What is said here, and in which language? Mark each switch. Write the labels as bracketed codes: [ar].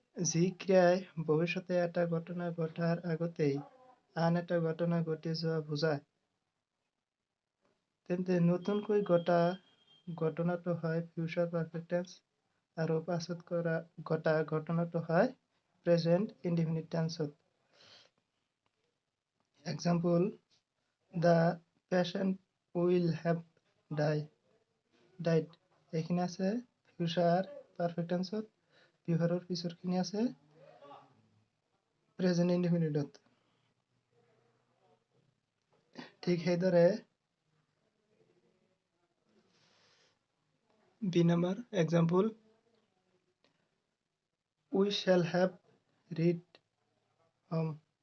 [as] যি ক্ৰিয়াই ভৱিষ্যতে এটা ঘটনা ঘটাৰ আগতেই আন এটা ঘটনা ঘটি যোৱা বুজায়, তেন্তে নতুনকৈ ঘটা ঘটনাটো হয় ফিউচাৰ পারফেক্ট টেন্স আৰু পাছত ঘটা ঘটনাটো হয় present indefinite টেন্সত। [en] Example, the patient will have died. [as] এইখিনি আছে ফিউচাৰ পারফেক্ট টেন্সত, ব্যৱহাৰৰ পিছৰখিনি আছে প্ৰেজেন্ট ইনডিফিনিটত। ঠিক সেইদৰে [en] B number example, we shall have reach home.